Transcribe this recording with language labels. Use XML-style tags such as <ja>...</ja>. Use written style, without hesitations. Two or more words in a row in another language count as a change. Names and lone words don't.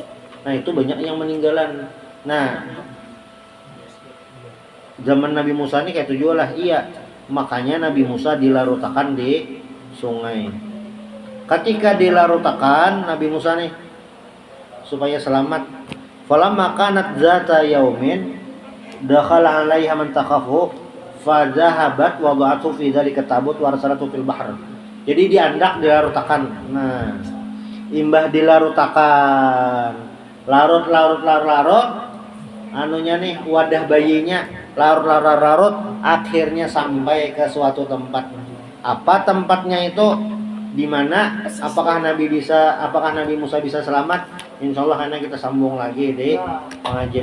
<bjn>Nah, itu banyak yang meninggalan. Nah, zaman Nabi Musa ini kayak tujuh lah. Iya. Makanya Nabi Musa dilarutakan di sungai. Ketika dilarutakan Nabi Musa nih supaya selamat.</bjn> <ar>فلما كانت ذات يوم دخل عليها من تخاف فذهبت ووضعت في ذلك التابوت وأرسلت في البحر.</ar> <bjn>Jadi diandak dilarutakan. Nah, imbah dilarutakan. Larut anunya nih wadah bayinya larut akhirnya sampai ke suatu tempat. Apa tempatnya itu? Di mana? Apakah Nabi Musa bisa selamat? Insyaallah karena kita sambung lagi di pengajian</bjn>